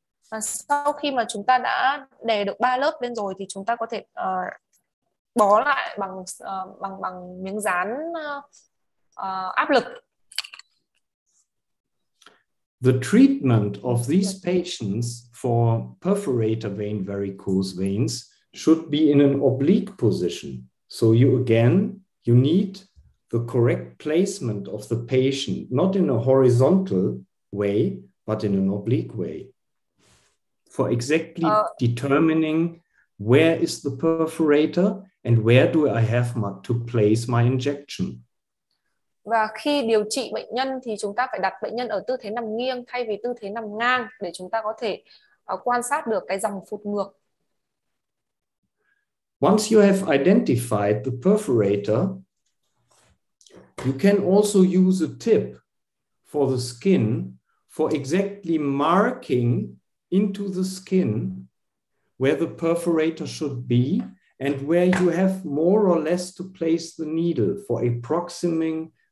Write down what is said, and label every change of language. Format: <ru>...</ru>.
<vi>Và sau khi mà chúng ta đã đè được 3 lớp lên rồi thì chúng ta có thể bó lại bằng miếng dán áp lực.</vi> <en>The treatment of these patients for perforator vein varicose veins should be in an oblique position. So you need the correct placement of the patient, not in a horizontal way, but in an oblique way, for exactly determining where is the perforator and where do I have to place my injection.</en> <vi>Và khi điều trị bệnh nhân thì chúng ta phải đặt bệnh nhân ở tư thế nằm nghiêng thay vì tư thế nằm ngang để chúng ta có thể quan sát được cái dòng phụt ngược.</vi> <en>Once you have identified the perforator, you can also use a tip for the skin for exactly marking into the skin where the perforator should be and where you have more or less to place the needle for approximating</en>